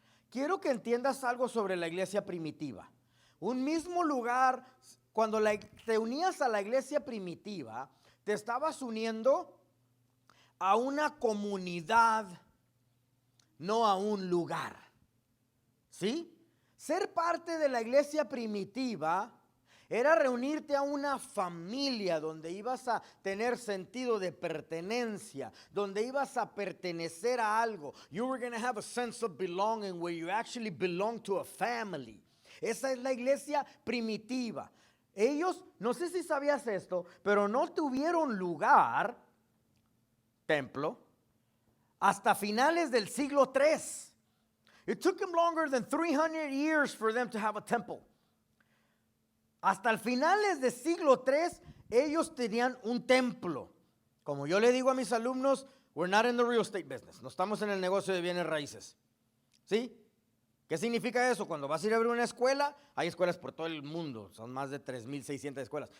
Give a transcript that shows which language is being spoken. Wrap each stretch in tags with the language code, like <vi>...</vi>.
<es>Quiero que entiendas algo sobre la iglesia primitiva. Un mismo lugar, cuando te unías a la iglesia primitiva, te estabas uniendo a una comunidad, no a un lugar. ¿Sí? Ser parte de la iglesia primitiva era reunirte a una familia donde ibas a tener sentido de pertenencia, donde ibas a pertenecer a algo.</es> <en>You were going to have a sense of belonging where you actually belong to a family.</en> <es>Esa es la iglesia primitiva. Ellos, no sé si sabías esto, pero no tuvieron lugar, templo, hasta finales del siglo III.</es> <en>It took them longer than 300 years for them to have a temple.</en> <es>Hasta el finales del siglo III, ellos tenían un templo. Como yo le digo a mis alumnos,</es> <en>we're not in the real estate business.</en> <es>No estamos en el negocio de bienes raíces. ¿Sí? ¿Qué significa eso? Cuando vas a ir a abrir una escuela, hay escuelas por todo el mundo. Son más de 3,600 escuelas.</es>